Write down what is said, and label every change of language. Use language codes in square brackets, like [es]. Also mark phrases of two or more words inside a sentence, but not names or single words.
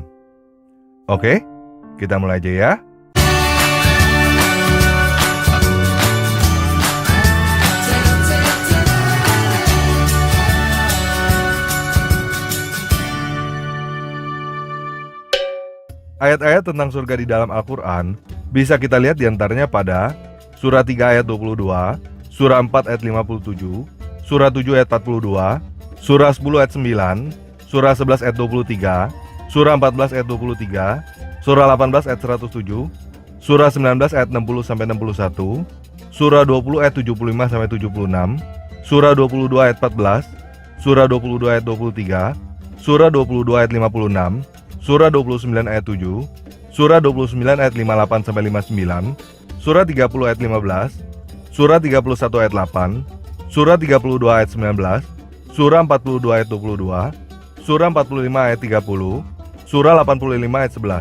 [id] Oke, kita mulai aja ya. Ayat-ayat tentang surga di dalam Al-Quran bisa kita lihat diantaranya pada Surah 3 ayat 22, Surah 4 ayat 57, Surah 7 ayat 42, Surah 10 ayat 9, Surah 11 ayat 23, Surah 14 ayat 23, Surah 18 ayat 107, Surah 19 ayat 60-61, Surah 20 ayat 75-76, Surah 22 ayat 14, Surah 22 ayat 23, Surah 22 ayat 56, Surah 29 ayat 7, Surah 29 ayat 58-59, Surah 30 ayat 15, Surah 31 ayat 8, Surah 32 ayat 19, Surah 42 ayat 22, Surah 45 ayat 30, Surah 85 ayat 11.